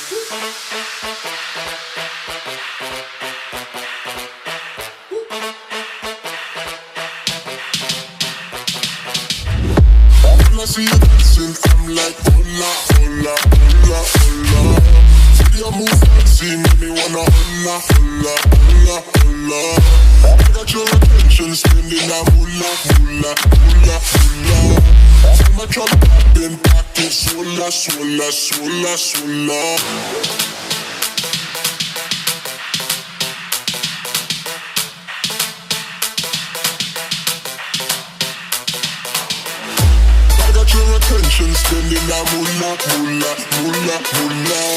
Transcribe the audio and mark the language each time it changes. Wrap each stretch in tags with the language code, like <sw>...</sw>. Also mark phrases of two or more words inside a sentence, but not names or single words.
<en>When I see you dancing, I'm like,</en> <es>hola, hola, hola, hola.</es> <en>See your move fancy, make me wanna</en> <es>hola, hola, hola, hola.</es> <en>I got your attention, spending that moolah, moolah, moolah, moolah. I'm a jump up in pocket, swola, swola, swola, swola. Your attention, spending that moolah, moolah, moolah, moolah.</en>